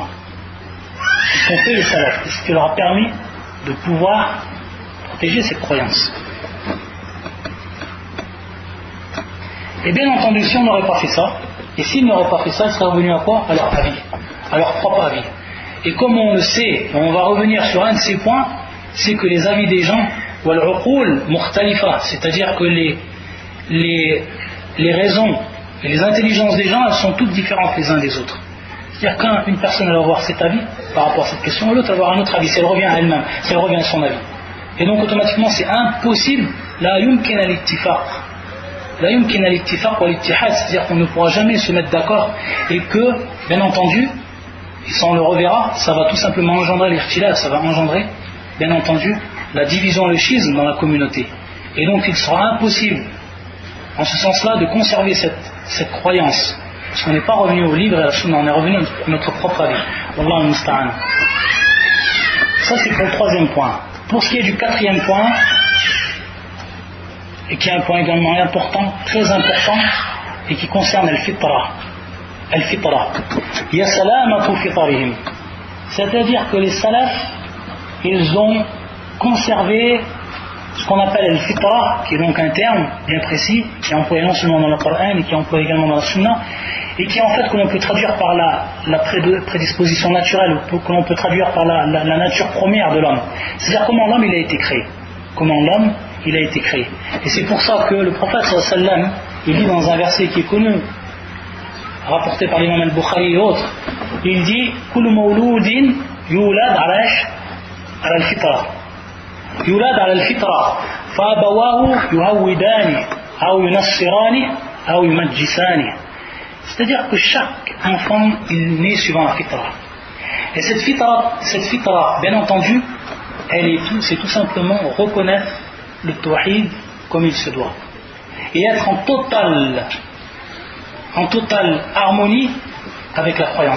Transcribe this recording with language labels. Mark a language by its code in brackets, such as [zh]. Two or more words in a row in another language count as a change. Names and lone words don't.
[fr] Ce qu'ont fait les salafs, ce qui leur a permis de pouvoir protéger cette croyance. Et bien entendu, si on n'aurait pas fait ça, et s'ils n'auraient pas fait ça, ils seraient revenus à quoi? À leur avis, à leur propre avis. Et comme on le sait, on va revenir sur un de ces points, c'est que les avis des gens, [ar] والعقول مختلفة, [fr] c'est-à-dire que les raisons et les intelligences des gens, elles sont toutes différentes les uns des autres. C'est-à-dire qu'une personne elle va avoir cet avis par rapport à cette question, et l'autre va avoir un autre avis, si elle revient à elle-même, si elle revient à son avis. Et donc automatiquement c'est impossible, [ar] لا يمكن الاتفاق. لا يمكن الاتفاق والاتحاد, [fr] c'est-à-dire qu'on ne pourra jamais se mettre d'accord et que, bien entendu, et ça on le reverra, ça va tout simplement engendrer l'irtilaf, ça va engendrer, bien entendu, la division, le schisme dans la communauté. Et donc il sera impossible, en ce sens-là, de conserver cette croyance. Parce qu'on n'est pas revenu au livre et à la sunna, on est revenu à notre propre avis. [ar] والله المستعان. [fr] Ça c'est pour le troisième point. Pour ce qui est du quatrième point, et qui est un point également important, très important, et qui concerne [ar] الفطرة. الفطرة يا سلامة فطرهم. [fr] C'est-à-dire que les salafs, ils ont conservé ce qu'on appelle [ar] الفطرة, [fr] qui est donc un terme bien précis, qui est employé non seulement dans le Coran, mais qui est employé également dans la sunna, et qui en fait que l'on peut traduire par la prédisposition naturelle, ou que l'on peut traduire par la nature première de l'homme. C'est-à-dire comment l'homme il a été créé. Comment l'homme il a été créé. Et c'est pour ça que le prophète [ar] صلى الله عليه وسلم, [fr] il dit dans un verset qui est connu, rapporté par l'imam al-Bukhari et autres, il dit [ar] كل مولود يولد على الفطرة. يولد على الفطرة فأبواه يهودانه, أو ينصرانه أو يمجسانه. [fr] C'est-à-dire que chaque enfant il naît suivant la fitra. Et cette fitra, bien entendu, c'est tout simplement reconnaître le tawhid comme il se doit. Et être en totale harmonie avec la croyance.